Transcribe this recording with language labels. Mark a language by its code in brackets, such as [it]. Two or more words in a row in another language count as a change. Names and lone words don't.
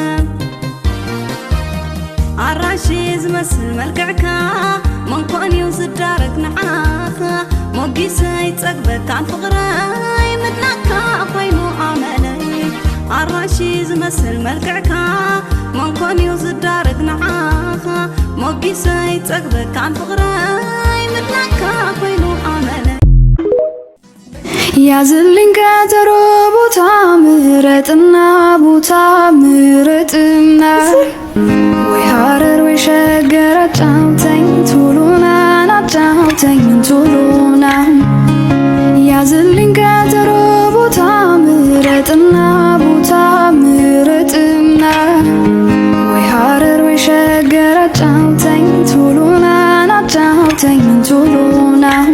[ti] አራሺ ዝመስል መልክዕካ መንኮንዩ ዝዳረግ ንዓኻ ሞጊሰይ ፀግበካን ፍቕረይ ምድናካ ኮይኑ ኣመለይ አራሺ ዝመስል መልክዕካ መንኮንዩ ዝዳረግ ንዓኻ ሞጊሰይ ፀግበካን ፍቕረይ ምድናካ ኮይኑ ኣመለይ [am] ያዝልኝ ቀጠሮ ቦታ ምረጥና ቦታ ምረጥና ወይ ሐረር ወይ ሸገር አጫውተኝ ቶሎና አጫውተኝ ቶሎና ያዝልኝ ቀጠሮ ቦታ ምረጥና ቦታ ምረጥና ወይ ሐረር ወይ ሸገር አጫውተኝ ቶሎና አጫውተኝ ቶሎና